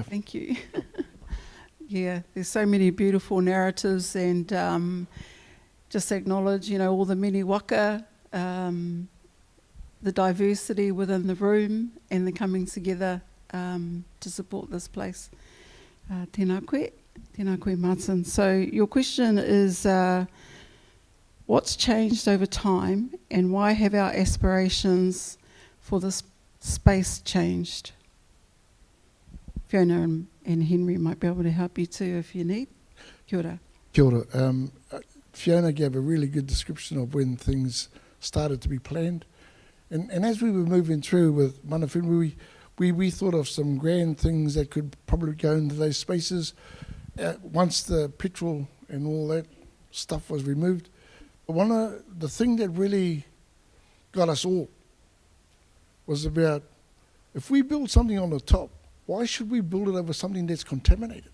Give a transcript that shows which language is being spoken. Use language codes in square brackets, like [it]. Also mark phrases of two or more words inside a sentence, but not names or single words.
[en] Thank you. Yeah, there's so many beautiful narratives, and just acknowledge, all the many waka, the diversity within the room, and the coming together to support this place. [mi] Tēnā koe, Martin. [en] So your question is, what's changed over time, and why have our aspirations for this space changed? Fiona and Henry might be able to help you too if you need. [mi] Kia ora. Kia ora. [en] Fiona gave a really good description of when things started to be planned. And as we were moving through with [mi] mana whenua, [en] we thought of some grand things that could probably go into those spaces once the petrol and all that stuff was removed. But one of the thing that really got us all was about, if we build something on the top, why should we build it over something that's contaminated?